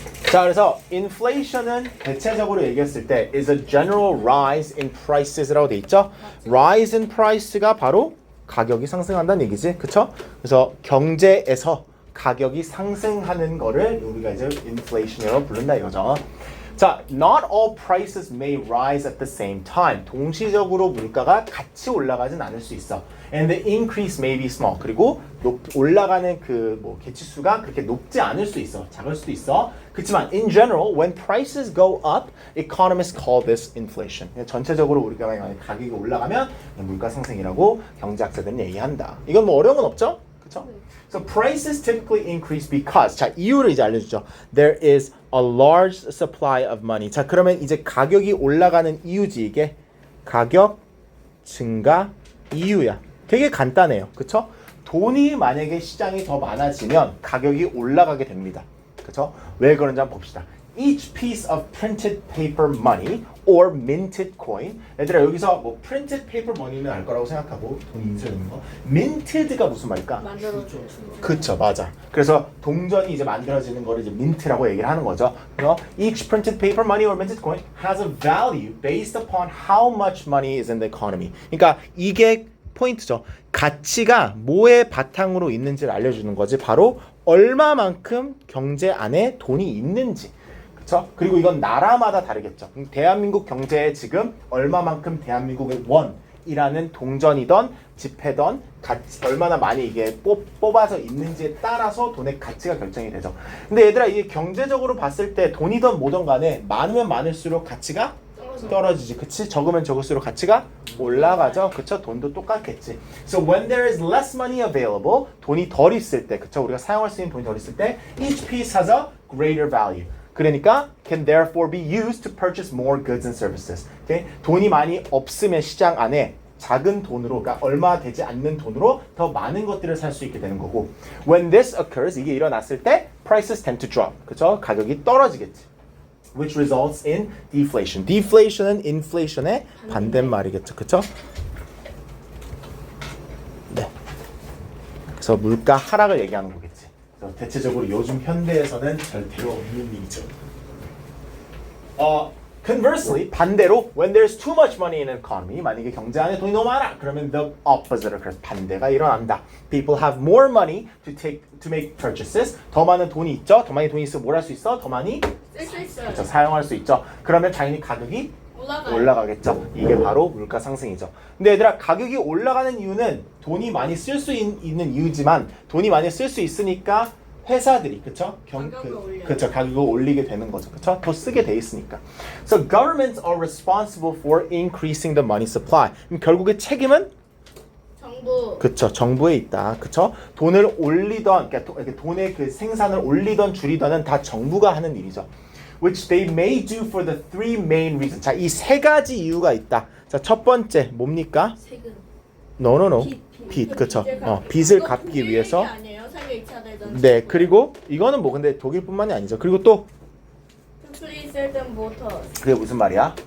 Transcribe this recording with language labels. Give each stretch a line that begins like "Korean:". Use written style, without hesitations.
Korean: 자, 그래서 inflation은 대체적으로 얘기했을 때
English: is a general rise in prices
Korean: 라고 돼 있죠.
English: rise in price
Korean: 가 바로 가격이 상승한다는 얘기지, 그쵸? 그래서 경제에서 가격이 상승하는 거를 우리가 이제 inflation이라고 부른다 이거죠.
English: 자, not all prices may rise at the same time.
Korean: 동시적으로 물가가 같이 올라가진 않을 수 있어.
English: And the increase may be small.
Korean: 그리고 올라가는 그 개치수가 그렇게 높지 않을 수 있어. 작을 수도 있어.
English: 그렇지만 in general, when prices go up, economists call this inflation.
Korean: 전체적으로 우리가 만약 가격이 올라가면 물가 상승이라고 경제학자들은 얘기한다. 이건 뭐 어려운 건 없죠? 그렇죠?
English: So prices typically increase because
Korean: 자, 이유를 이제 알려주죠.
English: There is a large supply of money.
Korean: 자, 그러면 이제 가격이 올라가는 이유지 이게 가격 증가 이유야. 되게 간단해요. 그쵸? 돈이 만약에 시장이 더 많아지면 가격이 올라가게 됩니다. 그쵸? 왜 그런지 한번 봅시다.
English: Each piece of printed paper money or minted coin.
Korean: 얘들아 여기서 뭐
English: printed paper money
Korean: 는 알 거라고 생각하고 돈이 인쇄되는 거. minted가 무슨 말일까? 만들어줘. 그쵸, 맞아. 그래서 동전이 이제 만들어지는 거를 이제 민트라고 얘기를 하는 거죠.
English: 그래서 each printed paper money or minted coin has a value based upon how much money is in the economy.
Korean: 그러니까 이게 포인트죠. 가치가 뭐의 바탕으로 있는지를 알려주는 거지. 바로 얼마만큼 경제 안에 돈이 있는지. 그렇죠? 그리고 이건 나라마다 다르겠죠. 대한민국 경제에 지금 얼마만큼 대한민국의 원이라는 동전이던 지폐던 얼마나 많이 이게 뽑아서 있는지에 따라서 돈의 가치가 결정이 되죠. 근데 얘들아 이게 경제적으로 봤을 때 돈이든 뭐든 간에 많으면 많을수록 가치가 떨어지지. 그치? 적으면 적을수록 가치가 올라가죠. 그쵸? 돈도 똑같겠지.
English: So when there is less money available,
Korean: 돈이 덜 있을 때, 그쵸? 우리가 사용할 수 있는 돈이 덜 있을 때,
English: each piece has a greater value. 그러니까 can therefore be used to purchase more goods and services. Okay?
Korean: 돈이 많이 없으면 시장 안에 작은 돈으로, 그러니까 얼마 되지 않는 돈으로 더 많은 것들을 살 수 있게 되는 거고,
English: when this occurs,
Korean: 이게 일어났을 때
English: prices tend to drop.
Korean: 그쵸? 가격이 떨어지겠지.
English: Which results in deflation.
Korean: Deflation은 inflation의 반대말이겠죠, 그쵸? 네. 그래서 물가 하락을 얘기하는 거겠지. 대체적으로 요즘 현대에서는 절대로 없는 일이죠. Conversely, 반대로
English: when there's too much money in an economy,
Korean: 만약에 경제 안에 돈이 너무 많아, 그러면
English: the opposite,
Korean: 그래서 반대가 일어난다.
English: People have more money to make purchases.
Korean: 더 많은 돈이 있죠. 더 많이 돈이 있으면 뭘 할 수 있어? 더 많이 쓸 수 있어요. 그렇죠, 사용할 수 있죠. 그러면 당연히 가격이 올라가겠죠. 이게 바로 물가 상승이죠. 근데 얘들아 가격이 올라가는 이유는 돈이 많이 쓸 수 있는 이유지만 돈이 많이 쓸 수 있으니까 회사들이 그쵸? 그쵸, 가격을 올리게 되는 거죠. 그쵸? 더 쓰게 돼 있으니까.
English: So governments are responsible for increasing the money supply.
Korean: 그럼 결국에 책임은 정부. 그쵸, 정부에 있다. 그쵸? 돈을 올리던, 그러니까 돈의 그 생산을 올리던 줄이던은 다 정부가 하는 일이죠.
English: Which they may do for the three main reasons.
Korean: 자, 이 세 가지 이유가 있다. 자, 첫 번째 뭡니까? 세금. No. 빚, 그쵸? 빚을 갚기 위해서. 아니에요? 세계 2차 대전. 네, 그리고 이거는 뭐 근데 독일뿐만이 아니죠. 그리고 또 프리셀든 모터. 그게 무슨 말이야?